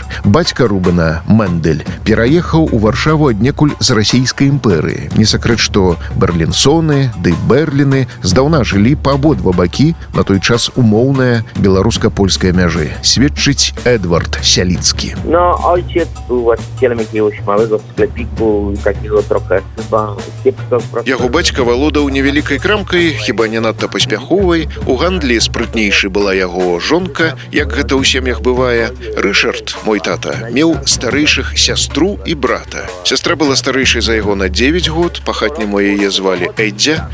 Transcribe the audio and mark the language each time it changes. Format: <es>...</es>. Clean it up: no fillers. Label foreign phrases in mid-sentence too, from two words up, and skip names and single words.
<be>Бацька Рубена, Мэндель, пераехаў у Варшаву аднекуль з расійскай імперыі. Не сакрэт, што Берлінсоны ды Берліны здаўна жылі па абодва бакі, на той час умоўная беларуска-польская мяжы. Сведчыць Эдвард Сяліцкі.</be> <pl>No, ojciec był właścicielem jakiegoś małego sklepiku, takiego trochę chyba kiepsko.</pl> <be>Яго бацька валодаў невялікай крамкай, хіба не надта паспяховай. У гандлі спрытнейшай была яго жонка, як гэта ў сем'ях бывае. Рышард, мой тата, меў старэйшых сястру і брата. Сястра была старэйшай за яго на 9 год, па-хатняму яе звалі Эддзя.</be>